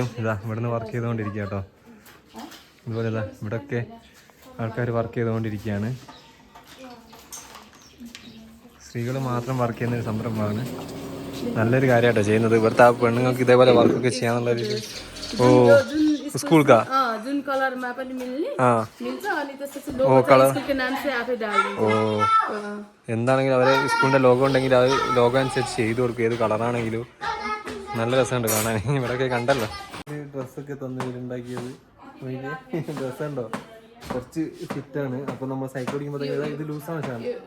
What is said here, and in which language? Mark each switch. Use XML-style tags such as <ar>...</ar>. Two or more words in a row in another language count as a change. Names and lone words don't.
<ml>ഇതാ ഇവിടെ നിന്ന് വർക്ക് ചെയ്തുകൊണ്ടിരിക്കുക കേട്ടോ. ഇതുപോലെ ഇതാ ഇവിടെയൊക്കെ ആൾക്കാർ വർക്ക് ചെയ്തുകൊണ്ടിരിക്കുകയാണ്. സ്ത്രീകൾ മാത്രം വർക്ക് ചെയ്യുന്ന ഒരു സംരംഭമാണ്. നല്ലൊരു കാര്യമായിട്ടോ ചെയ്യുന്നത്. ഇവിടുത്തെ ആ പെണ്ണുങ്ങൾക്ക് ഇതേപോലെ വർക്കൊക്കെ ചെയ്യാന്നുള്ളൊരു.</ml> <hi>ഓ स्कूल का</hi> <ne>जुन कलरमा पनि मिल्ने मिल्छ अनि त्यसपछि ഓ लोगो</ne> <ml>കളർ</ml> <ne>स्कुलको नाम चाहिँ आफै डाल्दिन्छ.</ne> <ml>ഓ എന്താണെങ്കിലും അവരെ സ്കൂളിൻ്റെ ലോഗോ ഉണ്ടെങ്കിൽ അത് ലോഗോ അനുസരിച്ച് ചെയ്ത് കൊടുക്കും. ഏത് കളറാണെങ്കിലും നല്ല രസമുണ്ട് കാണാൻ. ഇവിടെയൊക്കെ കണ്ടല്ലോ ഡ്രസ്സൊക്കെ തന്നിട്ടുണ്ടാക്കിയത്. ഡ്രസ്സുണ്ടോ കുറച്ച് ഫിറ്റാണ്. അപ്പോൾ നമ്മൾ സൈക്കിൾ ഓടിക്കുമ്പോൾ ഇത് ലൂസാണ് സാധനം.</ml>